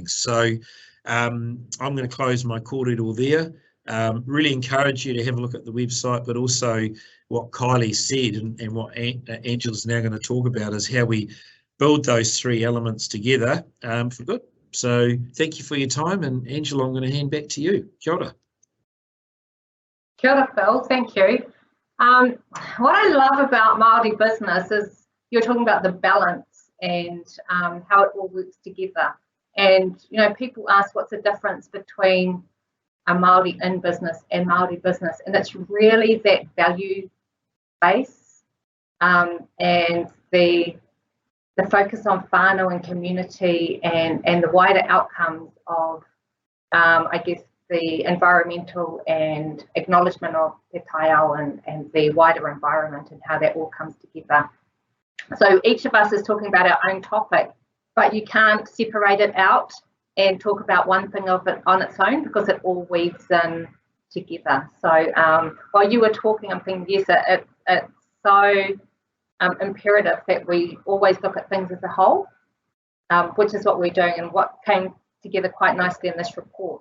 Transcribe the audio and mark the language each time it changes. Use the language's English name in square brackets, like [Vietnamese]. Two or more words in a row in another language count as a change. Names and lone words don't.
[English] So I'm going to close my kōrero there. Really encourage you to have a look at the website, but also what Kylee said and what Angela's now going to talk about is how we build those three elements together for good. So thank you for your time, and Angela, I'm going to hand back to you. [Māori] Kia ora. Kia ora, [English] Phil, thank you. What I love about Māori business is you're talking about the balance and how it all works together. And, you know, people ask what's the difference between a Māori in business and Māori business, and it's really that value base and the focus on whānau and community and the wider outcomes of, I guess, the environmental and acknowledgement of [Māori] te taiao [English] and the wider environment and how that all comes together. So each of us is talking about our own topic, but you can't separate it out and talk about one thing of it on its own, because it all weaves in together. So while you were talking, I'm thinking, yes, it's so imperative that we always look at things as a whole, which is what we're doing and what came together quite nicely in this report.